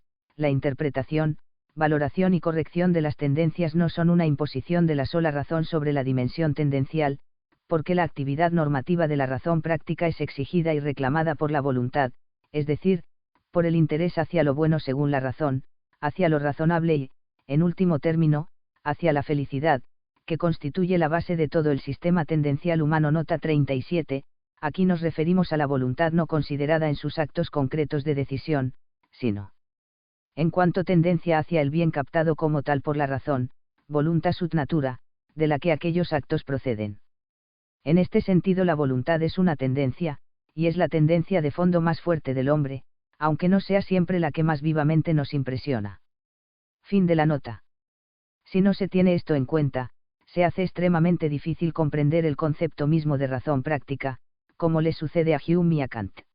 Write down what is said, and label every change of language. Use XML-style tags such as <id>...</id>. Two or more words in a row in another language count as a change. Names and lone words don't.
<es>La interpretación, valoración y corrección de las tendencias no son una imposición de la sola razón sobre la dimensión tendencial, porque la actividad normativa de la razón práctica es exigida y reclamada por la voluntad, es decir, por el interés hacia lo bueno según la razón, hacia lo razonable y, en último término, hacia la felicidad, que constituye la base de todo el sistema tendencial humano. Nota 37, aquí nos referimos a la voluntad no considerada en sus actos concretos de decisión, sino en cuanto tendencia hacia el bien captado como tal por la razón,</es> <la>voluntas ut natura,</la> <es>de la que aquellos actos proceden. En este sentido la voluntad es una tendencia, y es la tendencia de fondo más fuerte del hombre, aunque no sea siempre la que más vivamente nos impresiona. Fin de la nota. Si no se tiene esto en cuenta, se hace extremadamente difícil comprender el concepto mismo de razón práctica, como le sucede a Hume y a Kant.</es>